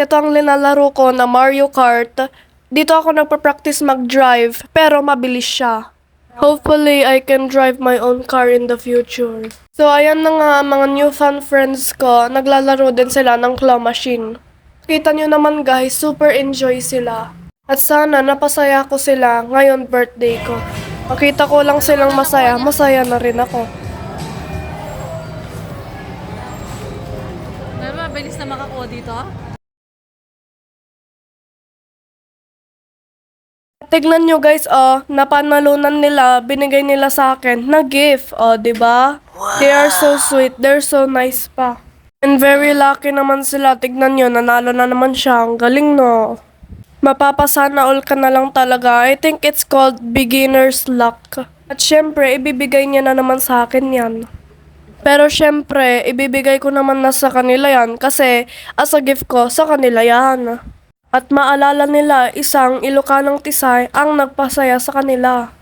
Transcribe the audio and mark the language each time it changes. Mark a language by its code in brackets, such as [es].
[tl] Ito ang linalaro ko na Mario Kart. Dito ako nagpa-practice mag-drive, pero mabilis siya. [en] Hopefully, I can drive my own car in the future. [tl] So, ayan na nga mga new fan friends ko. Naglalaro din sila ng claw machine. Kita nyo naman guys, super enjoy sila. At sana napasaya ko sila ngayon birthday ko. Makita ko lang silang masaya, masaya na rin ako. Mabilis na makakuha dito? Tignan nyo guys, napanalunan nila, binigay nila sa akin na gift, diba? [en] They are so sweet, they're so nice [tl] pa. [en] And very lucky [tl] naman sila, tignan nyo, nanalo na naman siya, ang galing no. Mapapasana all ka na lang talaga. [en] I think it's called beginner's luck. [tl] At syempre, ibibigay niya na naman sa akin yan. Pero syempre, ibibigay ko naman na sa kanila yan kasi as a gift ko sa kanila yan. At maalala nila isang Ilocanong Tisay ang nagpasaya sa kanila.